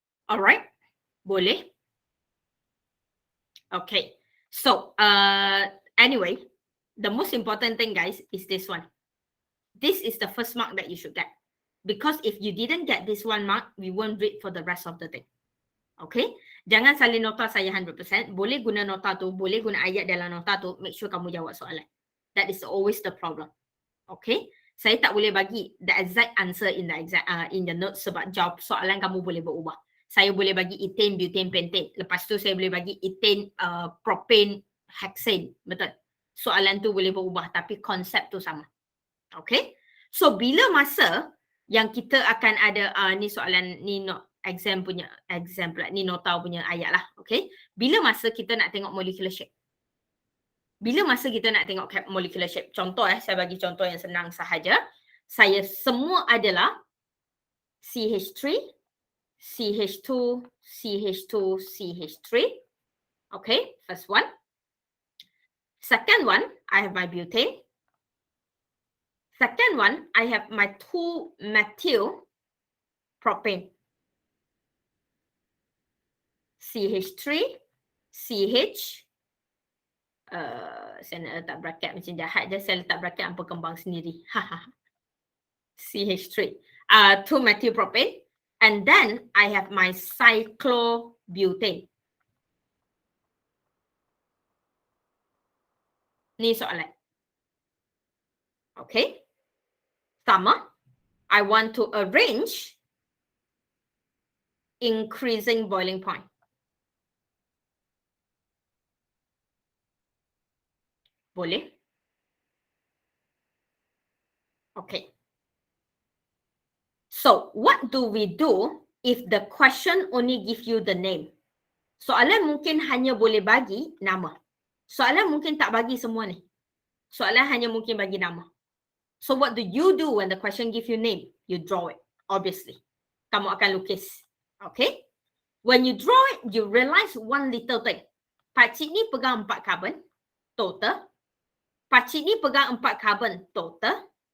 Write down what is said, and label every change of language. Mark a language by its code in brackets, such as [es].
[ms] Alright. Boleh? [en] Okay. So, anyway, the most important thing, guys, is this one. This is the first mark that you should get. Because if you didn't get this one mark, we won't read for the rest of the thing. [ms] Okay? Jangan salin nota saya 100%. Boleh guna nota tu, boleh guna ayat dalam nota tu. Make sure kamu jawab soalan. [en] That is always the problem. Okay? [ms] Saya tak boleh bagi [en] the exact answer in the notes [ms] sebab jawab soalan kamu boleh berubah. Saya boleh bagi ethane, butane, pentane. Lepas tu saya boleh bagi ethane, propane, hexane. Betul? Soalan tu boleh berubah tapi konsep tu sama. Okay? So, bila masa yang kita akan ada, ni soalan, ni exam pula, ni nota punya ayat lah. Okay? Bila masa kita nak tengok molecular shape? Bila masa kita nak tengok molecular shape? Contoh saya bagi contoh yang senang sahaja. Saya semua adalah CH3, CH2, CH2, CH3. [en] Okay, first one. Second one, I have my butane. Second one, I have my 2-methyl propane. [ms] CH3, CH, Saya nak letak bracket macam jahat je. Saya letak bracket hampa kembang sendiri. CH3. [en] 2 methyl propane. And then I have my cyclobutane. [ms] Ni soalan. Okay. Sama. [en] I want to arrange increasing boiling point. [ms] Boleh? [en] Okay. So, what do we do if the question only give you the name? [ms] Soalan mungkin hanya boleh bagi nama. Soalan mungkin tak bagi semua ni. Soalan hanya mungkin bagi nama. [en] So, what do you do when the question give you name? You draw it, obviously. [ms] Kamu akan lukis. [en] Okay? When you draw it, you realize one little thing. [ms] Pakcik ni pegang 4 carbon, total. Pakcik ni pegang 4 carbon, total.